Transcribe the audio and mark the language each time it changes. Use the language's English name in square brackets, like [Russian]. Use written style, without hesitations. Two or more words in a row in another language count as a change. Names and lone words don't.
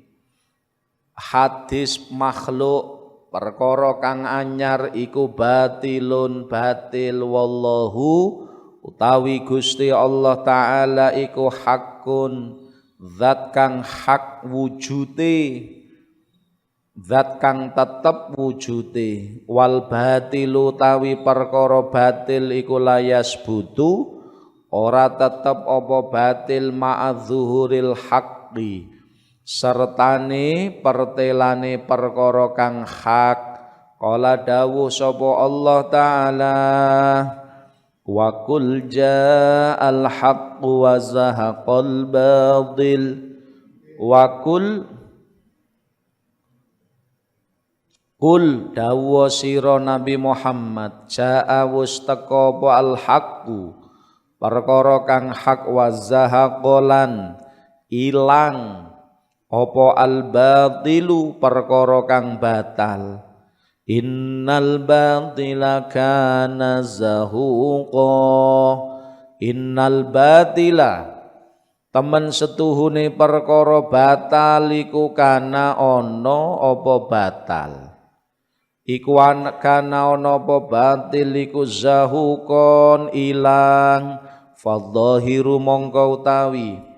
[Javanese] hadis makhluk perkara kang anyar iku batilun batil wallahu utawi Gusti Allah taala iku hakun zat kang hak wujute zat kang tetep wujute [Arabic] والباطل [Javanese] utawi perkara batil iku [Arabic] ليس بثابت [Javanese] ora tetep apa batil ma'adzuhuril [Arabic] haqqi [Javanese] sertane pertelane perkara kang hak [Arabic] Qala [Javanese] dawuh sapa [Arabic] Allah taala وقل جاء الحق وزهق الباطل وقل [Javanese] dawuh sira Nabi Muhammad ja'a wus teka apa [Arabic] الحق [Javanese] perkara kang hak [Arabic] وزهق [Javanese] ilang apa [Arabic] الباطل [Javanese] perkara kang batal. [Arabic] إن الباطل كان زهوقا. إن الباطل [Javanese] temen setuhune perkara batal iku kana ana apa batal. Iku kana ana apa batil iku zahuqon ilang fadhahiru mongko utawi